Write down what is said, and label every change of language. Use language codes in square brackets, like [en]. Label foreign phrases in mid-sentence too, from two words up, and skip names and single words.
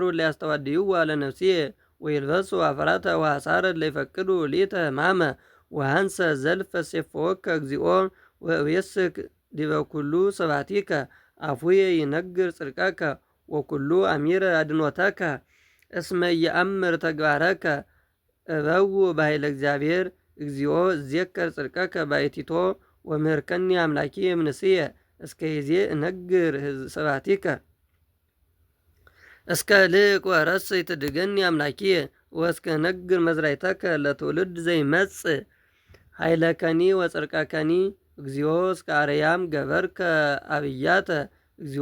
[gez] ለያስተዋድይዋ ለነፍስየ ወይልበሱ ኀፍረተ ወአሳረ ለይፈቅዱ ሊተ ሕማመ ወሃንሰ ዘልፈ ሴፈወከ እግዚኦ ወእቤስክ ዲበ ኩሉ ስብሐቲከ አፉየ ይነግር ጽድቀከ ወኩሉ አሚረ አድኖተከ እስመ የአምር ተግባረከ እበው በኃይለ እግዚአብሔር እግዚኦ እዜከር ጽድቀከ ባይቲቶ ወምህርከኒ አምላኪ እምንስየ እስከ ይዜ እነግር ስብሐቲከ እስከ ልቅ ወረስ ይትድገኒ አምላኪየ ወእስከ ነግር መዝራይተከ ለትውልድ ዘይመጽእ ኃይለከኒ ወጽድቀከኒ እግዚኦ እስከ አርያም ገበርከ አብያተ እግዚኦ